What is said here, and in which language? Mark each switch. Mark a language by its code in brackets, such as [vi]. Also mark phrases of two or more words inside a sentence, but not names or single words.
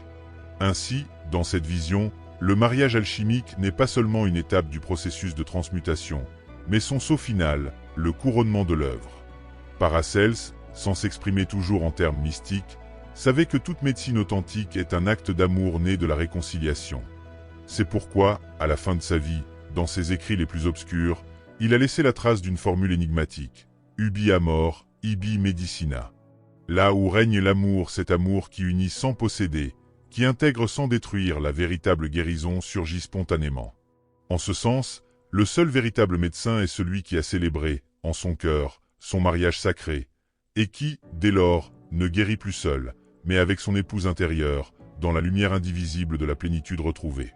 [fr] Ainsi, dans cette vision, le mariage alchimique n'est pas seulement une étape du processus de transmutation, mais son saut final, le couronnement de l'œuvre. Paracels, sans s'exprimer toujours en termes mystiques, savait que toute médecine authentique est un acte d'amour né de la réconciliation. C'est pourquoi, à la fin de sa vie, dans ses écrits les plus obscurs, il a laissé la trace d'une formule énigmatique, [la] ubi amor, ibi medicina. [fr] Là où règne l'amour, cet amour qui unit sans posséder, qui intègre sans détruire, la véritable guérison surgit spontanément. En ce sens, le seul véritable médecin est celui qui a célébré, en son cœur, son mariage sacré, et qui, dès lors, ne guérit plus seul, mais avec son épouse intérieure, dans la lumière indivisible de la plénitude retrouvée.